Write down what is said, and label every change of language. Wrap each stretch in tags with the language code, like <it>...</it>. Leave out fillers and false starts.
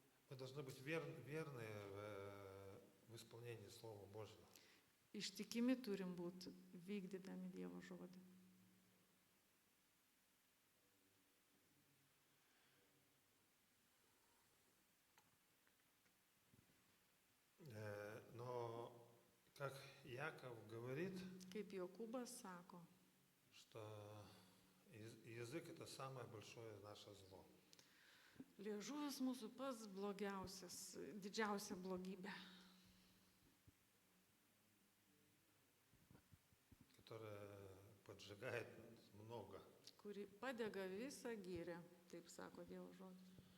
<ru>Мы должны быть верны в исполнении Слова Божьего.</ru> <lt>Ištikimi turim būti vykdydami Dievo žodį.</lt> <ru>Но, как Яков говорит,</ru> <lt>Kaip Jokūbas sako,</lt> <ru>что язык – это самое большое наше зло.</ru> <lt>liežuvis mūsų pats blogiausias, didžiausia blogybė,</lt> <ru>Которое поджигает много.</ru> <lt>kuri padega visą gyrę, taip sako Dievo žodis.</lt>